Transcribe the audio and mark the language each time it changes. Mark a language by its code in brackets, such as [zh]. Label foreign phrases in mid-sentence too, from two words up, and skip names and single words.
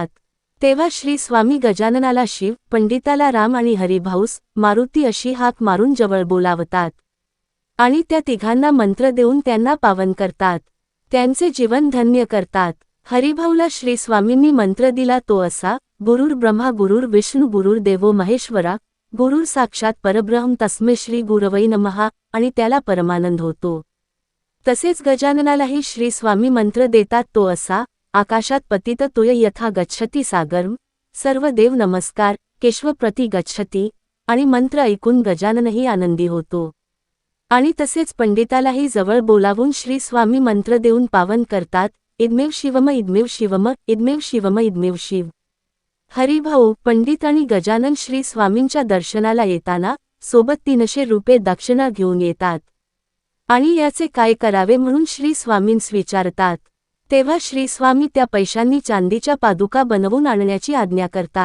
[mr] तेव्हा श्री स्वामी गजाननाला शिव, पंडिताला राम आणि हरिभाऊस मारुती अशी हाक मारून जवळ बोलावतात आणि त्या तिघांना मंत्र देऊन त्यांना पावन करतात. त्यांचे जीवन धन्य करतात. हरिभाऊला श्री स्वामींनी मंत्र दिला तो असा: [sa] गुरुर् ब्रह्मा गुरुर् विष्णू गुरुर् देवो महेश्वरा, गुरुर् साक्षात परब्रह्म तस्मै श्री गुरवै नमः, [mr] आणि त्याला परमानंद होतो. तसेच गजाननालाही श्री स्वामी मंत्र देतात तो असा: [sa] आकाशात पतित तोय यथा गच्छति सागरम, सर्व देव नमस्कार केशव प्रति गच्छति, [mr] आणि मंत्र ऐकून गजाननही आनंदी होतो. आणि तसेच पंडितालाही जवळ बोलावून श्री स्वामी मंत्र देऊन पावन करतात. [sa] इदमेव शिवम इदमेव शिवम इदमेव शिवम इदमेव शिव. [mr] हरिभाऊ, पंडित आणि गजानन श्री स्वामींच्या दर्शनाला येताना सोबत 300 रुपये दक्षिणा घेऊन येतात आणि याचे काय करावे म्हणून श्री स्वामींस विचारतात. तेव्हा श्री स्वामी त्या पैशांनी चांदीच्या पादुका बनवून आणण्याची आज्ञा करतात.